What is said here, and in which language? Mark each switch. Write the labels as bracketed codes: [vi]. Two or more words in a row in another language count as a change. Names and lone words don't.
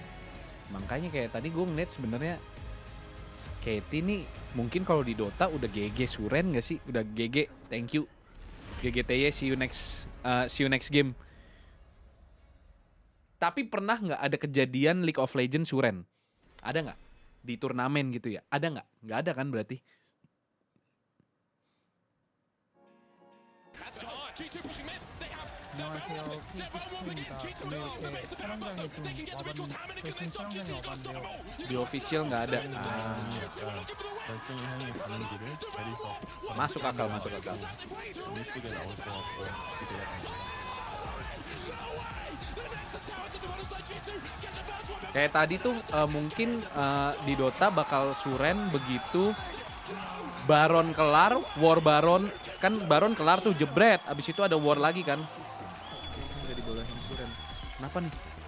[id] Makanya kayak tadi gue ngeliat sebenarnya KT nih mungkin kalau di Dota udah GG suren nggak sih? Udah GG, [en] thank you. GGTY, see you next game. [id] Tapi pernah nggak ada kejadian League of Legends suren? Ada nggak? Di turnamen gitu ya? Ada nggak? Nggak ada kan berarti? [ko] 안녕하세요. KTV입니다. 오늘 이렇게 촬영장에 좀 와봤는데 결승 촬영장에 와봤는데요. [id] Di official nggak ada. [ko] 결승 형이 가는 길을 대리석 [id] Masuk akal. [ko] 예쁘게 나올 것 같고 기대합니다. [id] Kayak tadi tuh mungkin di Dota bakal suren begitu Baron kelar, War Baron. Kan Baron kelar tuh jebret, abis itu ada War lagi kan. Udah dibolehin suren. Kenapa nih?